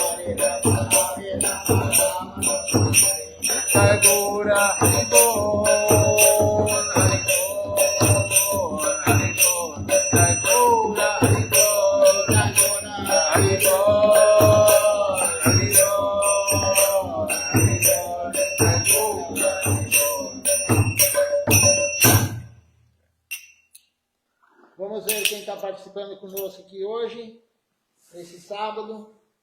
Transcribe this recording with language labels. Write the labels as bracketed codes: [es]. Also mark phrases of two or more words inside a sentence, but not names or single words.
[sa] Jai Gaura Hari Bol, Hari Bol, Hari Bol, Jai Gaura Hari Bol, Hari Bol, Hari Bol, Hari Bol, Jai Gaura Hari Bol. [pt] Vamos ver quem está participando conosco aqui hoje, nesse sábado.